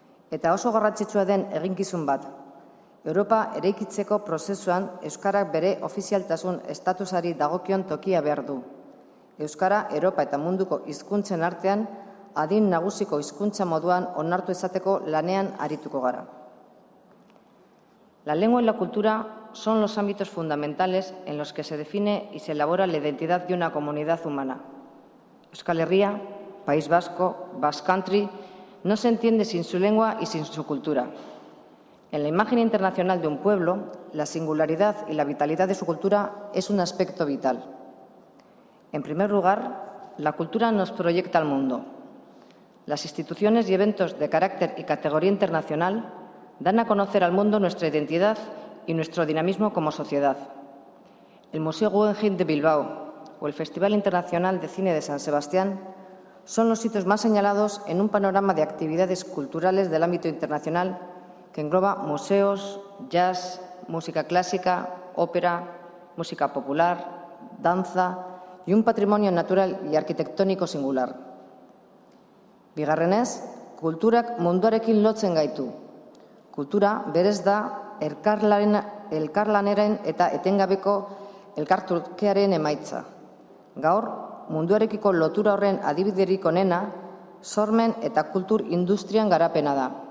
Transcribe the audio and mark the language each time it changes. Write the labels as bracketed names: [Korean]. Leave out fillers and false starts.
[Basque] Eta oso garrantzitsua den eginkizun bat, Europa eraikitzeko prozesuan euskarak bere ofizialtasun estatusari dagokion tokia behar du. Euskara, Europa eta munduko hizkuntzen artean adin nagusiko hizkuntza moduan onartu izateko lanean arituko gara. [Spanish] La lengua y la cultura son los ámbitos fundamentales en los que se define y se elabora la identidad de una comunidad humana. Euskal Herria, País Vasco, Basque Country, no se entiende sin su lengua y sin su cultura. En la imagen internacional de un pueblo, la singularidad y la vitalidad de su cultura es un aspecto vital. En primer lugar, la cultura nos proyecta al mundo. Las instituciones y eventos de carácter y categoría internacional dan a conocer al mundo nuestra identidad y nuestro dinamismo como sociedad. El Museo Guggenheim de Bilbao o el Festival Internacional de Cine de San Sebastián son los sitios más señalados en un panorama de actividades culturales del ámbito internacional que engloba museos, jazz, música clásica, ópera, música popular, danza y un patrimonio natural y arquitectónico singular. [Basque] Bigarrenez, kulturak munduarekin lotzen gaitu. Kultura berez da elkarlaneren eta etengabeko elkartrukearen emaitza. Gaur, munduarekiko lotura horren adibiderik onena, sormen eta kultur industrian garapena da.